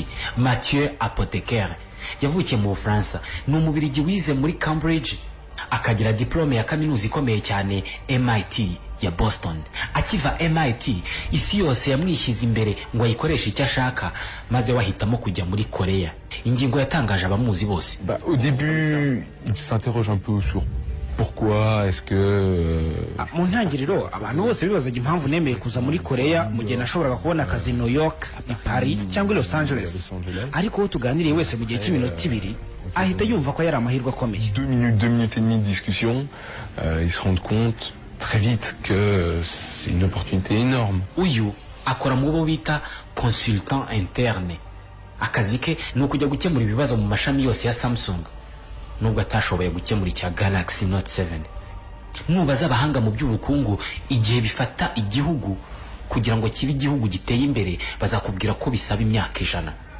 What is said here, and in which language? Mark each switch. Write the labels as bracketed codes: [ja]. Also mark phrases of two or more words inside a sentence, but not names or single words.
[rw] Mathieu Apotheker yavukiye mu Bufaransa, ni umubirigi wize muri Cambridge, akagira diplome ya kaminuza ikomeye cyane MIT ya Boston. Akiva MIT isi yose yamwishyize imbere ngo ayikoreshe icyo ashaka, maze wahitamo kujya muri Korea. Ingingo yatangaje abamuzi bose. [fr] Au début, il s'interroge un peu sur pourquoi est-ce que [rw] mu ntangiriro abantu bose bibazaga impamvu nemeye kuza muri Korea mu gihe nashoboraga kubona akazi New York, Paris cyangwa Los Angeles. Ariko uwo tuganiriye wese mu gihe cy'iminota 2 ahita yumva ko yari amahirwe akomeye. [fr] 2 minutes et demie de discussion, ils se rendent compte très vite que c'est une opportunité énorme. [rw] Uyu akora mu bo bita [fr] consultant interne. [rw] Akazi ke ni ukujya gukemura ibibazo mu mashami yose ya Samsung, nubwo atashoboye gukemura icya Galaxy Note 7. Nubaza abahanga mu by'ubukungu igihe bifata igihugu kugira ngo kibe igihugu giteye imbere, bazakubwira ko bisaba imyaka 100.